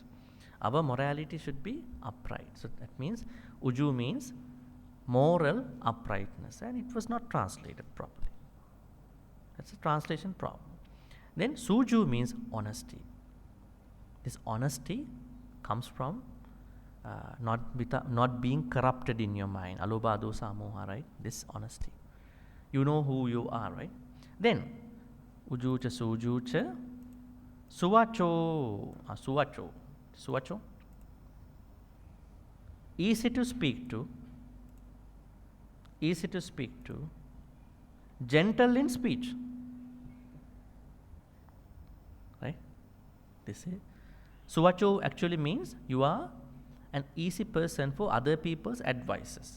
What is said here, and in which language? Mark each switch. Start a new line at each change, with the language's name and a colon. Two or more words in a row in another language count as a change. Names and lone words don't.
English: Our morality should be upright. So that means, Uju means moral uprightness, and it was not translated properly. That's a translation problem. Then suju means honesty. This honesty comes from not being corrupted in your mind.
Pali: Alobha dosa moha,
English: right? This honesty. You know who you are, right?
Pali: Then ujucha sujucha suvacho.
English: Suvacho. Easy to speak to. Gentle in speech. Right? This is Suvacho actually means you are an easy person for other people's advices.